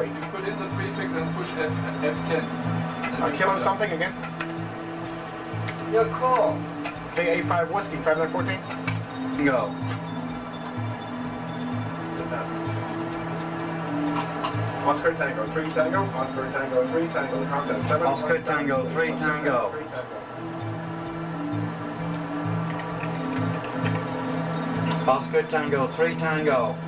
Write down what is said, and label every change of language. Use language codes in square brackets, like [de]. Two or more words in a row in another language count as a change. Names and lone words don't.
[en] you put in the prefix and push F10. Kilo something again. Your call. KA5 Whiskey 5914. Go. Oscar Tango 3 Tango. Oscar Tango 3 Tango. Contest 7. Oscar Tango 3 Tango. Oscar Tango 3 Tango.